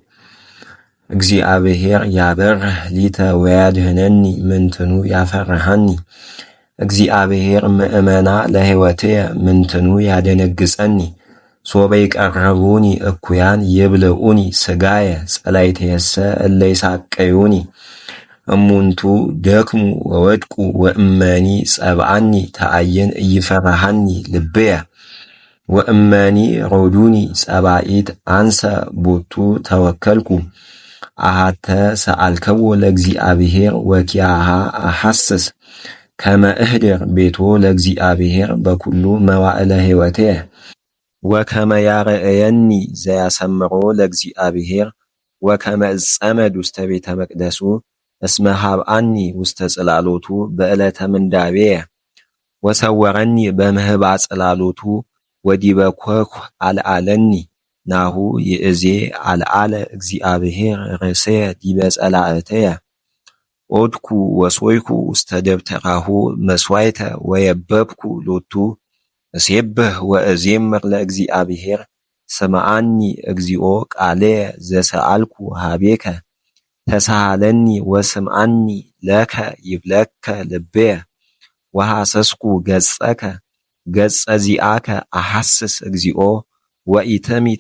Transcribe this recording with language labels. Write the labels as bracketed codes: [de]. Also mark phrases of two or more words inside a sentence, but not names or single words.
[gez] እግዚአብሔር ያበርህ ሊተ ወያድኅነኒ ምንትኑ ያፈርሃኒ። እግዚአብሔር ምእመና ለሕይወትየ ምንትኑ ያደነግጸኒ። ሶበ ይቀርቡኒ እኩያን ይብልዑኒ ሥጋየ ጸላእትየሰ እለ ይሣቅዩኒ። እሙንቱ ደክሙ ወወድቁ ወእመኒ ጸብአኒ ተአየን ኢይፈርሃኒ ልብየ። ወእመኒ ሮዱኒ ጸባኢት አንሰ ቦቱ ተወከልኩ። አሐተ ሰአልከዎ ለእግዚአብሔር ወኪያሃ አሐስስ። ከመ እኅድር ቤቶ ለእግዚአብሔር በኩሉ መዋዕለ ሕይወትየ። ወከመ ያርአየኒ ዘያሰምሮ ለእግዚአብሔር። ወከመ እጸመድ ውስተ ቤተ መቅደሱ እስመ ሀብአኒ ውስተ ጽላሎቱ በዕለተ ምንዳቤየ። ወሰወረኒ በምህባ ጽላሎቱ ወዲበ ኮኩ አልዓለኒ። ናሁ ይእዜ አልዓለ እግዚአብሔር ርእሰየ ዲበ ጸላእትየ። ኦድኩ ወሶይኩ ውስተ ደብተራሁ መሥዋዕተ ወየበብኩ ሎቱ። እሴብህ ወእዜምር ለእግዚአብሔር። ስምዓኒ እግዚኦ ቃልየ ዘሰአልኩ ኀቤከ። ተሳሃለኒ ወስምዓኒ ለከ ይብለከ ልብየ። ወሐሰስኩ ገጸከ ገጸ ዚአከ አሐስስ እግዚኦ። ወኢትሚጥ